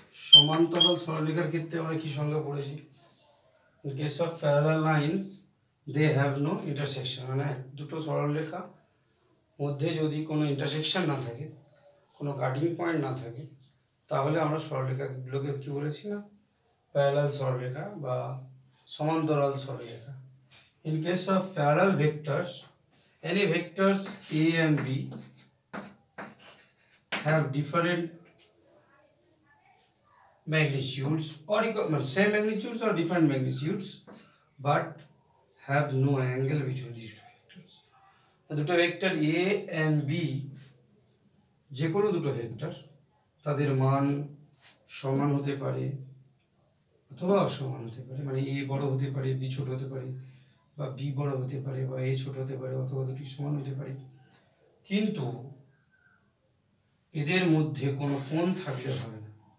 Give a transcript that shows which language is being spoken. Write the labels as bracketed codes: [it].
[bn] সমান্তরাল সরলরেখার ক্ষেত্রে আমরা কি সংজ্ঞা পড়েছি? [en] In case of parallel lines they have no intersection, [bn] মানে দুটো সরলরেখা মধ্যে যদি কোনো ইন্টারসেকশন না থাকে, কোনো কাটিং পয়েন্ট না থাকে, তাহলে আমরা সরলরেখাগুলোকে কি বলেছি না? প্যারালাল সরলরেখা বা সমান্তরাল সরলরেখা। [en] In case of parallel vectors, any vectors a and b have different magnitudes or same magnitudes or different magnitudes but have no angle between these two vectors. [bn] দুটো ভেক্টর a and b, যে কোনো দুটো vector, তাদের মান সমান হতে পারে অথবা অসমান হতে পারে, মানে a বড় হতে পারে, b ছোট হতে পারে, বা b বড় হতে পারে বা a ছোট হতে পারে, অথবা দুটি সমান হতে পারে, কিন্তু এদের মধ্যে কোনো কোণ থাকলে হবে না।